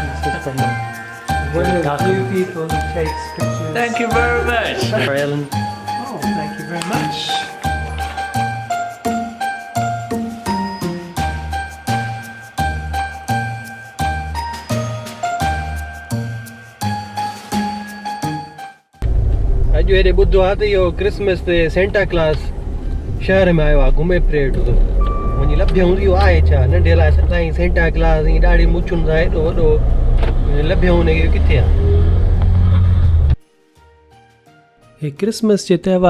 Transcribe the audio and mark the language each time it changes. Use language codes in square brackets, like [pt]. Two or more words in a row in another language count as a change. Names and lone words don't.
[en] One of the few people who takes pictures. Thank you very much. For Ellen. Oh, thank you very much. [sd] अॼु हेॾे ॿुधो आहे त इहो क्रिसमस ते सेंटा क्लास शहर में आयो आहे घुमे फिरे वेठो थो वञी लभ्यऊं इहो आहे छा नंढे लाइ साईं सेंटा क्लास ईअं ॾाढी मुछुनि सां हेॾो वॾो लभ्यऊं हुनखे किथे आहे हे क्रिसमस जे त्योहार